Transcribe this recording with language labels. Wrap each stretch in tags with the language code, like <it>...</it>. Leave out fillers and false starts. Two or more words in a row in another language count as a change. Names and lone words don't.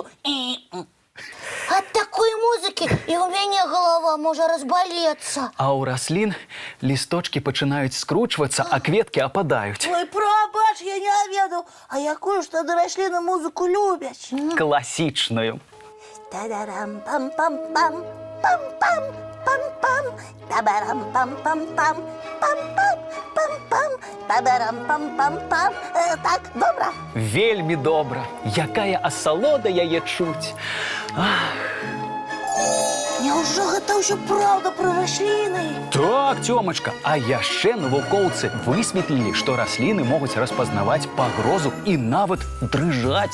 <be>Ад такой музыкі і ў мяне галава можа разбалецца. А ў раслін лісточкі пачынаюць скручвацца, а кветкі ападаюць. Ой, прабач, я не ведаў. А якую ж тады расліны музыку любяць? Класічную. Та-дарам-пам-пам-пам, пам-пам, пам-пам, та-барам-пам-пам-пам, пам-пам, пам-пам, та-дарам-пам-пам-пам. Так, добра? Вельмі добра. Якая асалода яе чуць. Няўжо гэта ўсё праўда пра расліны? Так, Тёмачка, а яшчэ навукоўцы высветлілі, што расліны могуць распазнаваць пагрозу і нават дрыжаць.</be>